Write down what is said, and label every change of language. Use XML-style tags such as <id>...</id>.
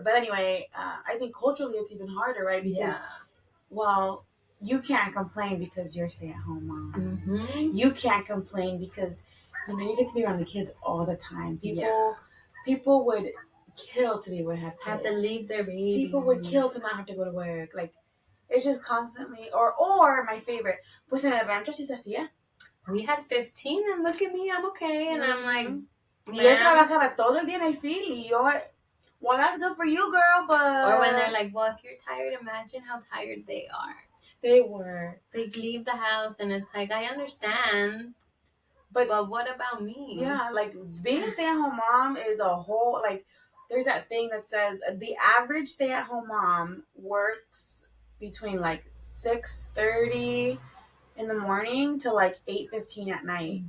<en>But anyway, I think culturally it's even harder, right? Because, well, you can't complain because you're stay-at-home mom. You can't complain because, you know, you get to be around the kids all the time. People would kill to be able to have kids. Have to leave their baby. People would kill to not have to go to work. Like, it's just constantly. Or my favorite,</en> <es>pues en el rancho sí se hacía.</es> <en>We had 15 and look at me, I'm okay. And I'm like,</en> <es>y él trabajaba todo el día en el field y yo,</es> <en>well, that's good for you, girl, but... Or when they're like, well, if you're tired, imagine how tired they are. They were. They'd leave the house and it's like, I understand, but what about me? Yeah, like being a stay-at-home mom is a whole, like, there's that thing that says the average stay-at-home mom works between like 6:30 in the morning to like 8:15 at night.</en>